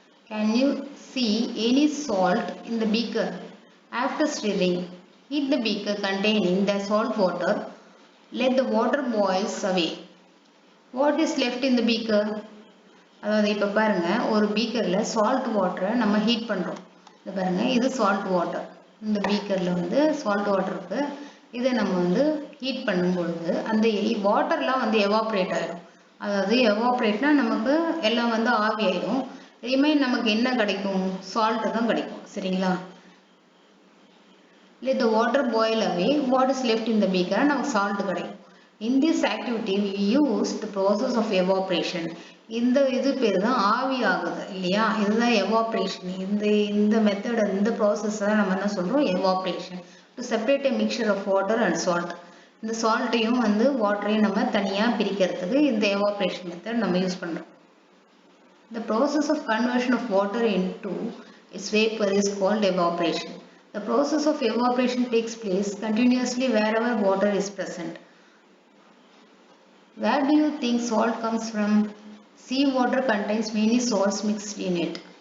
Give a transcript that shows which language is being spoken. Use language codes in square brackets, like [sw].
[en] Can you see any salt in the beaker? After stirring, heat the beaker containing the salt water. Let the water boils away. What is left in the beaker? [ta] அதாவது இப்போ பாருங்க, ஒரு பீக்கரில் salt வாட்டரை நம்ம heat பண்ணுறோம். இது பாருங்க, இது சால்ட் வாட்டர். இந்த பீக்கரில் வந்து சால்ட் வாட்டர் இருக்கு. இதை நம்ம வந்து ஹீட் பண்ணும்பொழுது அந்த வாட்டர்லாம் வந்து எவாப்ரேட் ஆகிடும். அதாவது எவாப்ரேட்னா நமக்கு எல்லாம் வந்து ஆவி ஆயிடும். ரிமைன் நமக்கு என்ன கிடைக்கும்? சால்ட்டு தான் கிடைக்கும். சரிங்களா? [en] Let the water boil away. What is left in the beaker? [ta] நமக்கு சால்ட் கிடைக்கும். [en] In this activity we use the process of evaporation. [ta] இந்த இது பேர் தான் ஆவி ஆகுது இல்லையா? இதுதான் எவாப்ரேஷன். இந்த மெத்தட், இந்த ப்ராசஸ் தான் நம்ம என்ன சொல்றோம்? Evaporation. [en] To separate a mixture of water and salt. [ta] இந்த சால்ட்டையும் வந்து வாட்டரையும் நம்ம தனியாக பிரிக்கிறதுக்கு இந்த எவாப்ரேஷன் மெத்தட் நம்ம யூஸ் பண்ணுறோம். [en] The process of conversion of water into its vapor is called evaporation. The process of evaporation takes place continuously wherever water is present. Where do you think salt comes from? Sea water contains many salts mixed in it.